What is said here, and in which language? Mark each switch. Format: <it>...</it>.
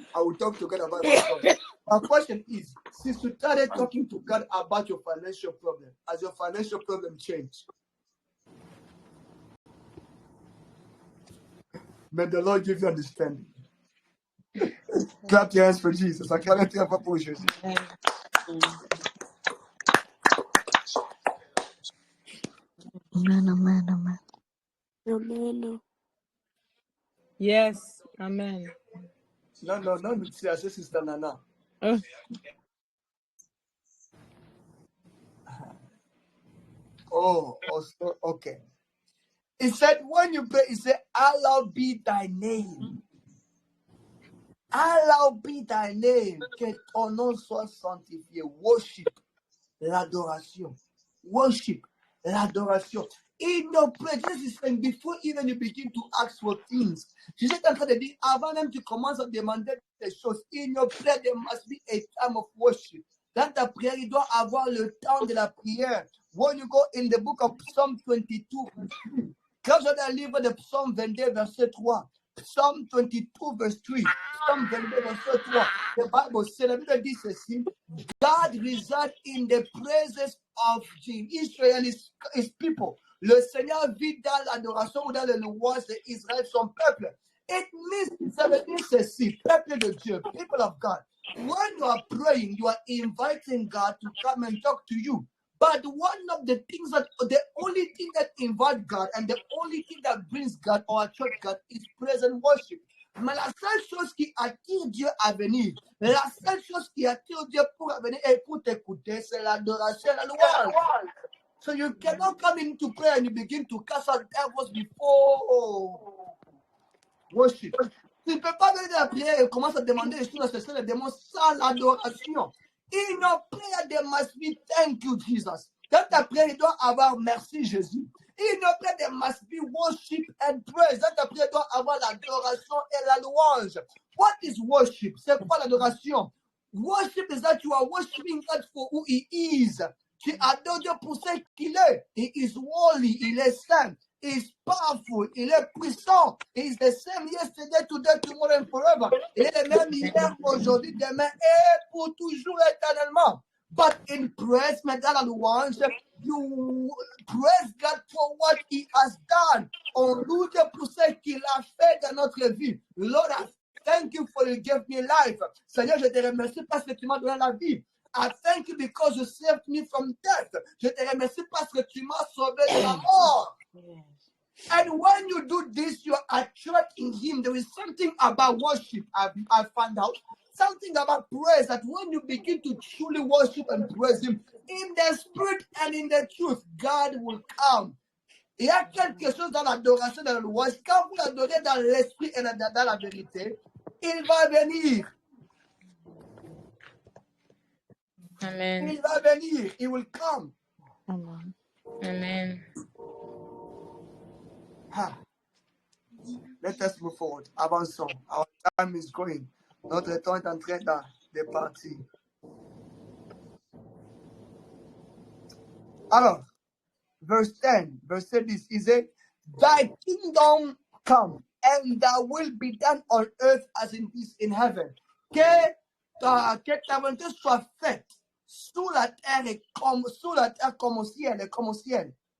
<en>I will talk to God about my problem. My question is, since you started talking to God about your financial problem, has your financial problem changed? May the Lord give you understanding. Clap your hands for Jesus.</en> <fr>Acclamez très fort pour Jésus.</fr> <en>Amen. Amen. Yes. Amen.</en> <fr>Non, c'est assez, Sister Nana.</fr> <en>Also, okay. It said, when you pray, it said, hallowed be thy name. Hallowed be thy name.</en> <fr>Que ton nom soit sanctifié.</fr> <en>Worship, l'adoration. Worship, l'adoration. In your prayer, Jesus is saying, before even you begin to ask for things,</en> <fr>Jesus est en train de dire, avant même tu commences à demander des choses,</fr> <en>in your prayer, there must be a time of worship.</en> <fr>Dans ta prière, il doit avoir le temps de la prière.</fr> <en>When you go in the book of Psalm 22,</en> <fr>quand je dans le livre de Psalm 22, verset 3,</fr> <en>Psalm 22, verse 3,</en> <fr>Psalm 22, verset 3,</fr> <en>the Bible says,</en> <fr>la Bible dit ceci,</fr> <en>God resides in the presence of Israel, his people.</en> <fr>Le Seigneur vit dans l'adoration ou dans le louange d'Israël, son peuple.</fr> <en>It means,</en> <fr>ça veut dire ceci, peuple de Dieu,</fr> <en>people of God. When you are praying, you are inviting God to come and talk to you. But one of the things the only thing that invites God and the only thing that brings God or attracts God is praise and worship.</en> <fr>Mais la seule chose qui attire Dieu à venir, la seule chose qui attire Dieu pour venir et pour t'écouter, c'est l'adoration et la louange.</fr> <en>So you cannot come into prayer and you begin to cast out devils before worship.</en> <fr>Tu ne peux pas venir dans la prière et commencer à demander les choses à ce les démons sans l'adoration.</fr> <en>In your prayer, there must be thank you, Jesus.</en> <fr>Dans ta prière, il doit avoir merci, Jésus.</fr> <en>In your prayer, there must be worship and praise.</en> <fr>Dans ta prière, il doit avoir l'adoration et la louange.</fr> <en>What is worship?</en> <fr>C'est quoi l'adoration?</fr> <en>Worship is that you are worshiping God for who He is.</en> <fr>Tu adores Dieu pour ce qu'il est.</fr> <en>He is holy,</en> <fr>il est saint.</fr> <en>He is powerful,</en> <fr>il est puissant.</fr> <en>He is the same yesterday, today, tomorrow and forever.</en> <fr>Il est le même hier, aujourd'hui, demain et pour toujours éternellement.</fr> <en>But in praise,</en> <fr>mais dans la louange,</fr> <en>you praise God for what He has done.</en> <fr>On loue Dieu pour ce qu'il a fait dans notre vie.</fr> <en>Lord, I thank you for you gave me life.</en> <fr>Seigneur, je te remercie parce que tu m'as donné la vie.</fr> <en>I thank you because you saved me from death.</en> <fr>Je te remercie parce que tu m'as sauvé de la mort.</fr> <en>And when you do this, you are attracting Him. There is something about worship I found out. Something about praise that when you begin to truly worship and praise Him in the spirit and in the truth, God will come.</en> <fr>Il y a quelque chose dans l'adoration, dans la louange. Quand vous l'adorez dans l'esprit et dans la vérité, il va venir.</fr> <en>Amen.</en> <fr>Il va venir.</fr> <en>He will come. Amen. Let us move forward.</en> <fr>Avançons.</fr> <en>Our time is going.</en> <fr>Notre temps est en train de partir.</fr> <en>Alors, verse 10, verse 10 is it, thy kingdom come and thy will be done on earth as it is in heaven.</en> <fr>Que ta volonté soit faite sur la terre comme au ciel.</fr>